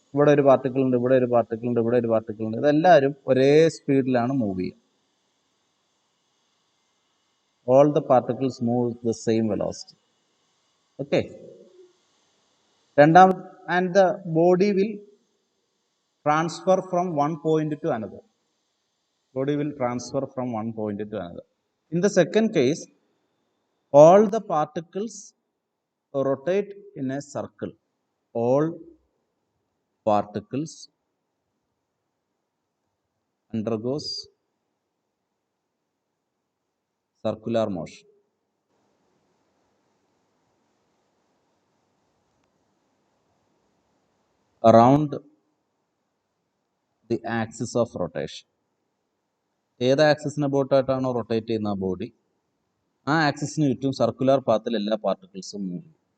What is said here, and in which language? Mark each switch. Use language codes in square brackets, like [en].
[ml] ഇവിടെ ഒരു പാർട്ടിക്കിൾ ഉണ്ട്, ഇവിടെ ഒരു പാർട്ടിക്കിൾ ഉണ്ട്, ഇവിടെ ഒരു പാർട്ടിക്കിൾ ഉണ്ട്. ഇതെല്ലാവരും ഒരേ സ്പീഡിലാണ് മൂവ് ചെയ്യുക. [en] All the particles move with the same velocity. Okay. [ml] രണ്ടാം, [en] and the body will transfer from one point to another. Body will transfer from one point to another. In the second case, all the particles rotate in a circle. All particles undergoes circular motion. Around the axis of rotation. [ml] ഏത് ആക്സിസിനെ ബോട്ടായിട്ടാണോ rotate ചെയ്യുന്ന body, ആ ആക്സിസിന് ചുറ്റും circular പാത്തിൽ എല്ലാ പാർട്ടിക്കിൾസും move ചെയ്യും.